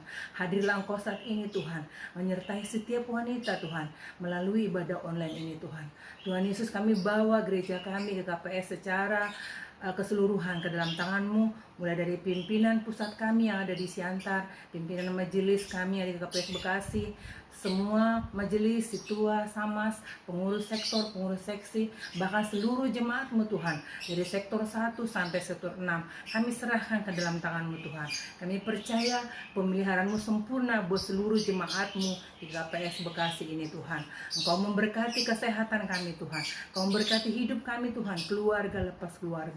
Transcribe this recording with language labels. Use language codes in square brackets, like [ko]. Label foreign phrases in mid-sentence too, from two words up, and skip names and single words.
[id] Hadirlah Engkau saat ini Tuhan, menyertai setiap wanita Tuhan, melalui ibadah online ini Tuhan. Tuhan Yesus, kami bawa gereja kami ke KPS secara keseluruhan ke dalam tangan-Mu, mulai dari pimpinan pusat kami yang ada di Siantar, pimpinan majelis kami yang ada di KPS Bekasi, semua majelis, situa, samas, pengurus sektor, pengurus seksi, bahkan seluruh jemaat-Mu Tuhan, dari sektor 1 sampai sektor 6, kami serahkan ke dalam tangan-Mu Tuhan. Kami percaya pemeliharaan-Mu sempurna buat seluruh jemaat-Mu di KPS Bekasi ini Tuhan. Engkau memberkati kesehatan kami Tuhan, Engkau memberkati hidup kami Tuhan, keluarga lepas keluarga.